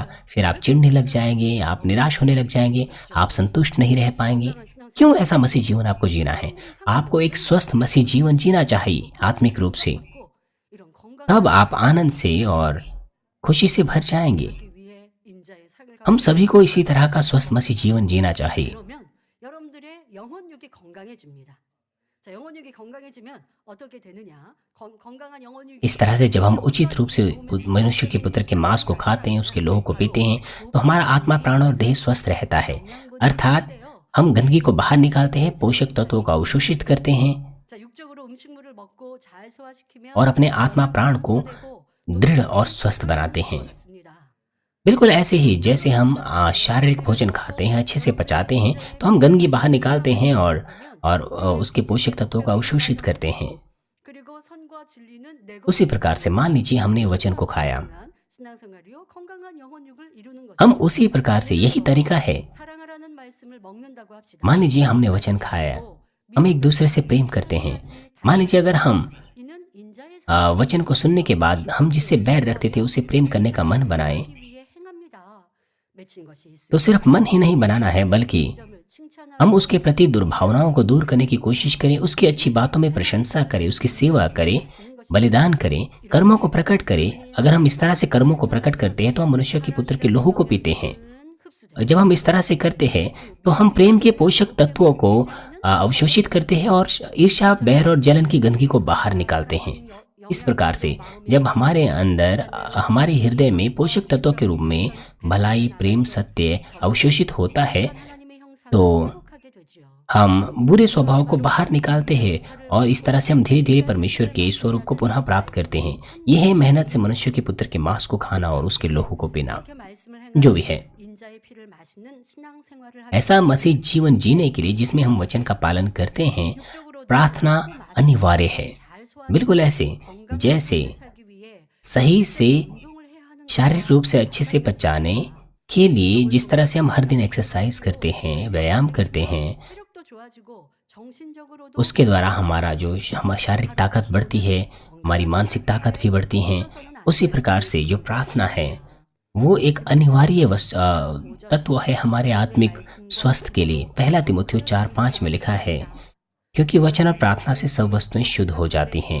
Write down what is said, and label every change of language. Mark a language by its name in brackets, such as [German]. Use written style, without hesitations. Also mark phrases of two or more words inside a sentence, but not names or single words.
[Hindi] फिर आप चिढ़ने लग जाएंगे, आप निराश होने लग जाएंगे, आप संतुष्ट नहीं रह पाएंगे। क्यों ऐसा मसीह जीवन आपको जीना है? आपको एक स्वस्थ मसीह जीवन जीना चाहिए आत्मिक रूप से। तब आप आनंद से और खुशी से भर जाएंगे। हम सभी को इसी तरह का स्वस्थ मसीह जीवन जीना चाहिए। [Korean] 그러면 여러분들의 영혼육이 건강해집니다. 자, 영혼육이 건강해지면 어떻게 되느냐? 건강한 영혼육이 [Hindi] इस तरह से जब हम उचित रूप से मनुष्य के पुत्र के मांस को खाते हैं, उसके लोह को पीते हैं, तो हमारा आत्मा, प्राण और देह स्वस्थ रहता है। अर्थात हम गंदगी को बाहर निकालते हैं, पोषक तत्वों को अवशोषित करते हैं [Korean] 자, 육적으로 음식물을 먹고 잘 소화시키면 [Hindi] और अपने आत्मा प्राण को दृढ़ और स्वस्थ बनाते हैं। बिल्कुल ऐसे ही जैसे हम शारीरिक भोजन खाते हैं, अच्छे से पचाते हैं, तो हम गंदगी बाहर निकालते हैं और उसके पोषक तत्वों को अवशोषित करते हैं। [Korean] 그리고 선과 진리는 내 [Hindi] उसी प्रकार से मान लीजिए हमने वचन को खाया, [Korean] 신앙생활이요 건강한 영혼육을 이루는 거죠. [Hindi] हम उसी प्रकार से यही तरीका है। [Korean] 사랑하라는 말씀을 먹는다고 합시다. [Hindi] मान लीजिए हमने वचन खाया, हम एक दूसरे से प्रेम करते हैं। मान लीजिए अगर हम [Korean] 이는 인자의 [Hindi] वचन को सुनने के बाद हम जिससे बैर रखते थे उसे प्रेम करने का मन बनाएं, [Korean] 위해 행합니다. 맺힌 것이 있으면 [Hindi] तो सिर्फ मन ही नहीं बनाना है, बल्कि [Korean] 점을 칭찬하고 [Hindi] हम उसके प्रति दुर्भावनाओं को दूर करने की कोशिश करें, उसकी अच्छी बातों में प्रशंसा करें, उसकी सेवा करें, बलिदान करें, कर्मों को प्रकट करें। अगर हम इस तरह से कर्मों को प्रकट करते हैं तो हम मनुष्य के पुत्र के लोहू को पीते हैं। [Korean] 흡수되는 [Hindi] जब हम इस तरह से करते हैं तो हम प्रेम के पोषक तत्वों को अवशोषित करते हैं और ईर्ष्या, बैर और जलन की गंदगी को बाहर निकालते हैं। इस प्रकार से जब हमारे अंदर, हमारे हृदय में पोषक तत्वों के रूप में भलाई, प्रेम, सत्य अवशोषित होता है, [Korean] 하나님의 형상을 [Hindi] तो [Korean] 회복하게 되지요. [Hindi] हम बुरे स्वभाव को बाहर निकालते हैं और इस तरह से हम धीरे धीरे परमेश्वर के स्वरूप को पुनः प्राप्त करते हैं। यह है मेहनत से मनुष्य के पुत्र के मांस को खाना और उसके लोहू को पीना। [Korean] 이렇게 말씀을 [Hindi] जो भी है, [Korean] 인자의 피를 마시는 신앙생활을 하게 [Hindi] ऐसा मसीह जीवन जीने के लिए जिसमें हम वचन का पालन करते हैं, प्रार्थना अनिवार्य है। बिल्कुल ऐसे जैसे सही से शारीरिक रूप से अच्छे से पचाने के लिए जिस तरह से हम हर दिन एक्सरसाइज करते हैं, व्यायाम करते हैं, [Korean] 체력도 좋아지고 정신적으로도 [Hindi] उसके द्वारा हमारा जो हमारी शारीरिक ताकत बढ़ती है, हमारी मानसिक ताकत भी बढ़ती है। उसी प्रकार से जो प्रार्थना है वो एक अनिवार्य तत्व है हमारे आत्मिक स्वास्थ्य के लिए। पहला तिमुथियुस 4:5 में लिखा है, क्योंकि वचन और प्रार्थना से सब वस्तुएं शुद्ध हो जाती हैं।